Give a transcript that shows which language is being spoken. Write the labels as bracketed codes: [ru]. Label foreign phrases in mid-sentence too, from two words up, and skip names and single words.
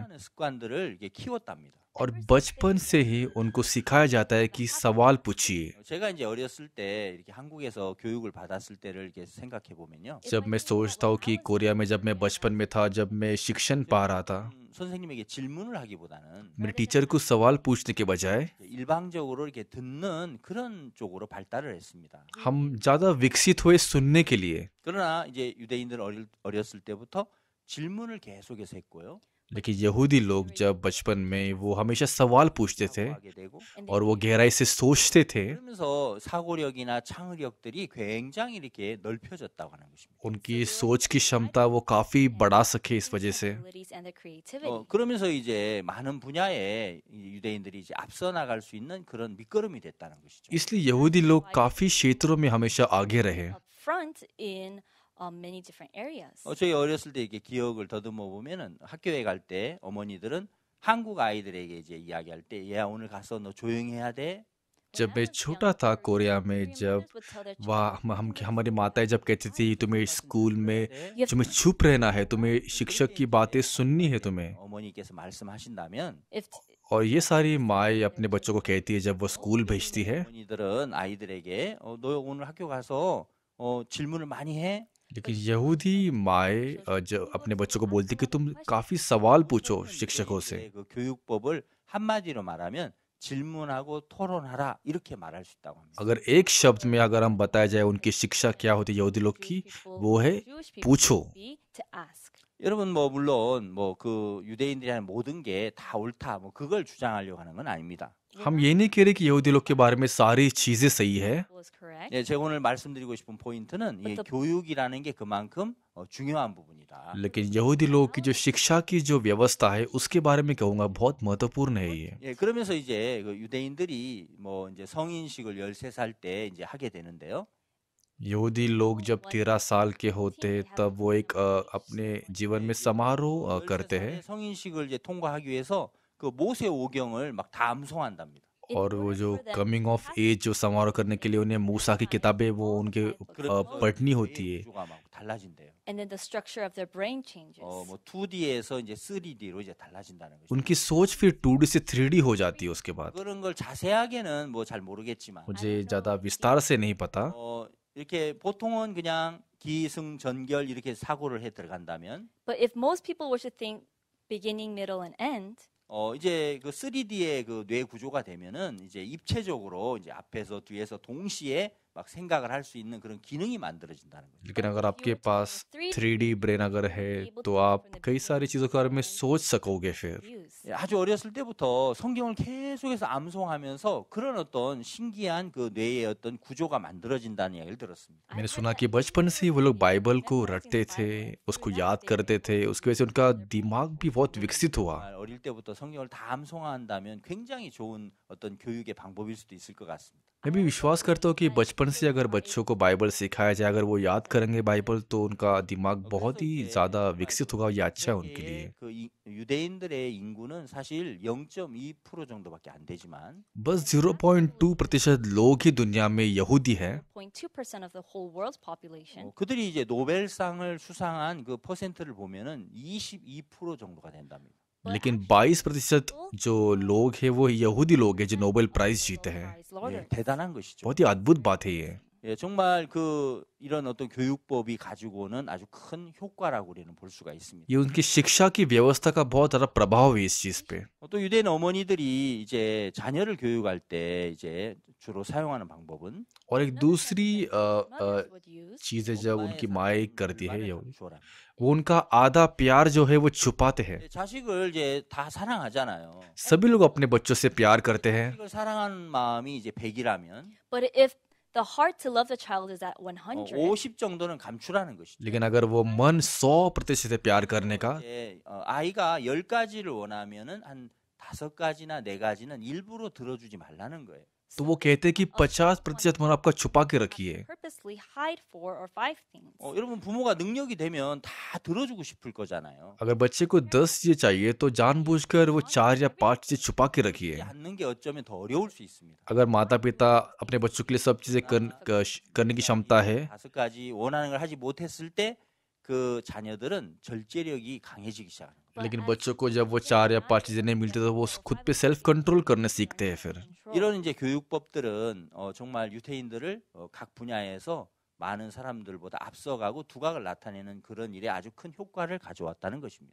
[ko] 습관들을 이렇게 키웠답니다. [hi] और बचपन से ही उनको सिखाया जाता है कि सवाल पूछिए। [ko] 제가 이제 어렸을 때 이렇게 한국에서 교육을 받았을 때를 이렇게 생각해 보면요. [hi] जब मैं सोचता हूँ कि कोरिया में जब मैं बचपन में था, जब मैं शिक्षण पा रहा था, [ko] 선생님에게 질문을 하기보다는 [hi] मेरे टीचर को सवाल पूछने के बजाय [ko] 일방적으로 이렇게 듣는 그런 쪽으로 발달을 했습니다. [hi] हम ज्यादा विकसित हुए सुनने के लिए। [ko] 그러나 이제 유대인들 어렸을 때부터 질문을 계속해서 했고요. [hi] लेकिन यहूदी लोग जब बचपन में वो हमेशा सवाल पूछते थे और वो गहराई से सोचते थे। [ko] 그러면서 사고력이나 창의력들이 굉장히 이렇게 넓혀졌다고 하는 것입니다. [hi] उनकी सोच की क्षमता वो काफी बढ़ा सके इस वजह से। [ko] 그러면서 이제 많은 분야에 유대인들이 이제 앞서 나갈 수 있는 그런 밑거름이 됐다는 것이죠. [hi] इसलिए यहूदी लोग काफी क्षेत्रों में हमेशा आगे रहे। [ko] 저희 어렸을 때 이렇게 기억을 더듬어 보면은 학교에 갈 때 어머니들은 한국 아이들에게 이제 이야기할 때, 얘야 오늘 가서 너 조용히 해야 돼. [hi] जब मैं छोटा था कोरिया में, जब हम हमारी माताएं जब कहती थी तुम्हें स्कूल में तुम्हें चुप रहना है, तुम्हें शिक्षक की बातें सुननी है तुम्हें, [ko] 어머니께서 말씀하신다면 [hi] और ये सारी माएँ अपने बच्चों को कहती है जब वो स्कूल भेजती है। [ko] 어머니들은 아이들에게 너 오늘 학교 가서 질문을 많이 해. [hi] लेकिन यहूदी माएँ जो अपने बच्चों को बोलती कि तुम काफी सवाल पूछो शिक्षकों से। [ko] 그 교육법을 한마디로 말하면 질문하고 토론하라 이렇게 말할 수 있다고 합니다. [hi] अगर एक शब्द में अगर हम बताया जाए उनकी शिक्षा क्या होती है यहूदी लोग की, वो है पूछो। [ko] 여러분 뭐 물론 뭐 그 유대인들이 하는 모든 게 다 옳다 뭐 그걸 주장하려고 하는 건 아닙니다. [hi] हम ये नहीं कह रहे कि यहूदी लोग के बारे में सारी चीजें सही है, [en] was correct. [ko] 예, 제가 오늘 말씀드리고 싶은 포인트는 이 교육이라는 게 그만큼 중요한 부분이다. [hi] लेकिन यहूदी लोग की जो शिक्षा की जो व्यवस्था है उसके बारे में कहूँगा बहुत महत्वपूर्ण है ये। [ko] 예, 그러면서 이제 그 유대인들이 뭐 이제 성인식을 13살 때 이제 하게 되는데요. [hi] यहूदी लोग जब 13 साल के होते तब वो एक अपने जीवन में समारोह करते [ko] 13살에 [hi] हैं [ko] 성인식을 이제 통과하기 위해서 그 모세 오경을 막 다 암송한답니다. [hi] और वो जो [en] coming of age [hi] जो समारोह करने के लिए उन्हें मूसा की किताबें वो उनके [ko] 그러면 [hi] पढ़नी होती [ko] 뇌의 [hi] है। [ko] 구조가 막 달라진대요. [en] And then the structure of their brain changes. [ko] 뭐 2D에서 이제 3D로 이제 달라진다는 거죠. [hi] उनकी सोच फिर 2D से 3D हो जाती है उसके बाद। [ko] 그런 걸 자세하게는 뭐 잘 모르겠지만 [hi] मुझे ज़्यादा विस्तार से नहीं पता, [ko] 이렇게 보통은 그냥 기승전결 이렇게 사고를 해 들어간다면 [en] But if most people were to think beginning, middle, and end, [ko] 이제 그 3D의 그 뇌 구조가 되면은 이제 입체적으로 이제 앞에서 뒤에서 동시에 막 생각을 할 수 있는 그런 기능이 만들어진다는 거죠. [hi] लेकिन अगर आपके पास 3D ब्रेन अगर है तो आप कई सारी चीज़ों के बारे में सोच सकोगे फिर। [en] views. [ko] 예, 아주 어렸을 때부터 성경을 계속해서 암송하면서 그런 어떤 신기한 그 뇌의 어떤 구조가 만들어진다는 이야기를 들었습니다. [hi] मैंने सुना कि बचपन से ही वो लोग बाइबल को रटते थे, उसको याद करते थे, उसकी वजह से उनका दिमाग भी बहुत विकसित हुआ। [ko] 정말 어릴 때부터 성경을 다 암송한다면 굉장히 좋은 어떤 교육의 방법일 수도 있을 것 같습니다. [hi] मैं भी विश्वास करता हूँ कि बचपन से अगर बच्चों को बाइबल सिखाया जाए, अगर वो याद करेंगे बाइबल तो उनका दिमाग बहुत ही ज़्यादा विकसित होगा, ये अच्छा है उनके लिए। [ko] 그 유대인들의 인구는 사실 0.2% 정도밖에 안 되지만 [hi] बस 0.2% लोग ही दुनिया में यहूदी हैं, [en] 0.2% of the whole world's population. [ko] 그들이 이제 노벨상을 수상한 그 퍼센트를 보면은 22% 정도가 된답니다. [hi] लेकिन 22% जो लोग हैं वो यहूदी लोग हैं जो नोबेल प्राइज जीते हैं। [en] Prize laureates. [ko] 대단한 것이죠. [hi] बहुत ही अद्भुत बात है ये। [ko] 예, 정말 그 이런 어떤 교육법이 가지고는 아주 큰 효과라고 우리는 볼 수가 있습니다. [hi] ये उनकी शिक्षा की व्यवस्था का बहुत ज़्यादा प्रभाव है इस चीज़ पे। [ko] 또 유대인 어머니들이 이제 자녀를 교육할 때 이제 주로 사용하는 방법은 [hi] और एक दूसरी [en] Mothers would use [hi] चीज़ है जब उनकी माएँ करती है यहूदी, [ko] 주어라. [hi] वो उनका आधा प्यार जो है वो छुपाते हैं। [ko] 자식을 이제 다 사랑하잖아요. [hi] सभी लोग अपने बच्चों से प्यार करते हैं, [ko] 자식을 사랑하는 마음이 이제 100이라면 [en] But if the heart to love the child is at 100, [ko] 50 정도는 감추라는 것이죠. [hi] लेकिन अगर वो मन 100% है प्यार करने का, [ko] 이제 아이가 10가지를 원하면은 한 5가지나 4가지는 일부러 들어주지 말라는 거예요. [hi] तो वो कहते हैं कि 50% मन आपका छुपा के रखिए। [en] purposely hide 4 or 5 things. [ko] 여러분 부모가 능력이 되면 다 들어주고 싶을 거잖아요. [hi] अगर बच्चे को 10 चीजें चाहिए तो जानबूझकर वो 4 या 5 चीजें छुपा के रखिए। [ko] 그렇지 않는 게 어쩌면 더 어려울 수 있습니다. [hi] अगर माता पिता अपने बच्चों के लिए सब चीजें करने की क्षमता है, [ko] 5가지 원하는 걸 하지 못했을 때 그 자녀들은 절제력이 강해지기 시작합니다. [hi] लेकिन बच्चों को जब वो 4 या 5 चीजें नहीं मिलती तो वो खुद पे [en] self control [hi] करने सीखते हैं फिर। [ko] 이런 이제 교육법들은 정말 유태인들을 각 분야에서 많은 사람들보다 앞서가고 두각을 나타내는 그런 일에 아주 큰 효과를 가져왔다는 것입니다.